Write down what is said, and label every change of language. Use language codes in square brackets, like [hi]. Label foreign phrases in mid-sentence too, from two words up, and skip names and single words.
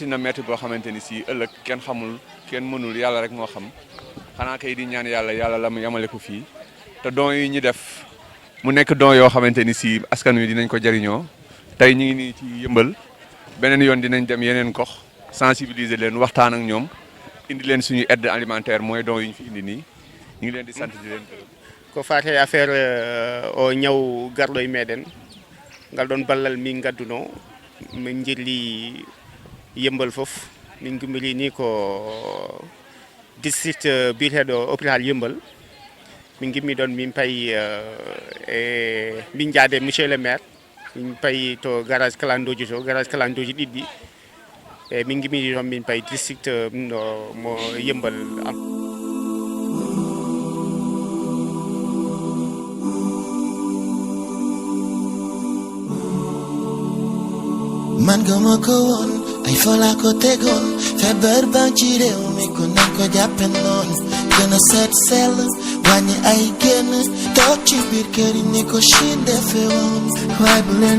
[wo] na metti boo xamante ni si ëllëg kenn xamul kenn mënul yàlla rek moo xam xanaa kay di ñaan yàlla la mu yamale ko fii te don yi ñu def mu nekk don yoo xamante ni si askan wi dinañ ko jariñoo tey ñu ngi nii ci Yeumbeul beneen yoon dinañ dem yeneen gox sensibiliser leen waxtaan ak ñoom indi leen suñu [fr] aide alimentaire [wo] mooy don yi ñu fi indi nii ñu ngi leen di sant di leen gërëm [ff] ko fate affaire o ñaw garɗo e meɗen ngal ɗon ballal min gadduno min jelli Yeumbeul fof min gummiri ni ko district biyeteɗo hôpital Yeumbeul min gimmi ɗon min payi e min jaade [fr] monsieur le maire [ff] min payi to garage kalandoji ɗiɗɗi e min gimmiri toon min payi district mo Yeumbeul [wo] man gëma ko woon ay fola ko tegoon feebar baa ci réew mi ku nañ ko jàppe noonu gën a seet sell wàññi ay génn toog ci biir kër yi ni ko Chine defe woon waaye bu leen